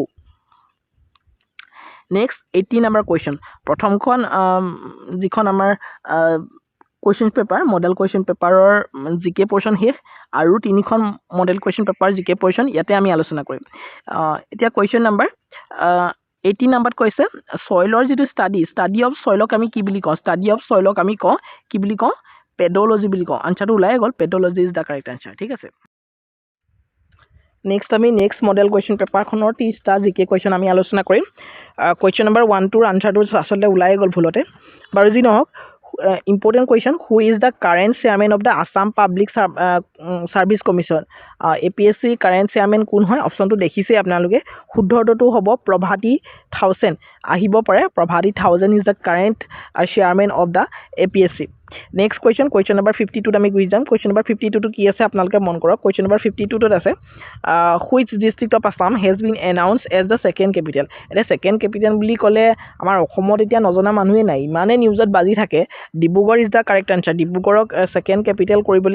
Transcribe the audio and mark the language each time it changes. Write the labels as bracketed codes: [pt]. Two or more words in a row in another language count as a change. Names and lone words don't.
[en] next 80 number question [as] প্ৰথমখন যিখন আমাৰ [en] question paper model question paperৰ GK portion [as] শেষ আৰু তিনিখন [en] model question paper GK portion [as] ইয়াতে আমি আলোচনা কৰিম এতিয়া [en] question number 80 [as] নম্বৰত কৈছে ছইলৰ যিটো [en] study of soilক [as] আমি কি বুলি কওঁ কি বুলি কওঁ পেডলজি বুলি কওঁ আনচাৰটো ওলাই গ'ল [en] pedology is the correct answer [as] ঠিক আছে নেক্সট আমি [en] model question paperখনৰ [as] 30টা [en] GK question [as] আমি আলোচনা কৰিম [en] question number 1-2ৰ [as] আনচাৰটো আচলতে ওলাই গ'ল ভুলতে বাৰু যি নহওক [en] important question who is the current chairman [as] of the Assam Public Service Commission APSC current chairman কোন হয় অপশ্যনটো দেখিছে আপোনালোকে শুদ্ধ উত্তৰটো হ'ব প্ৰভাতী 1000 আহিব পাৰে প্ৰভাতী 1000 [en] is the current chairman of the APSC next question number 52 [as] আমি গুই যাম [en] question number 52 [as] টো কি আছে আপোনালোকে মন কৰক [en] question number 52 [as] টোত আছে [en] which district of Assam has been announced as the second capital [as] এটা [en] second capital [as] বুলি ক'লে আমাৰ অসমত এতিয়া নজনা মানুহে নাই ইমানে নিউজত বাজি থাকে [en] Dibrugarh is the correct answer [as] ডিব্ৰুগড়ক [en] second capital [as] কৰিবলৈ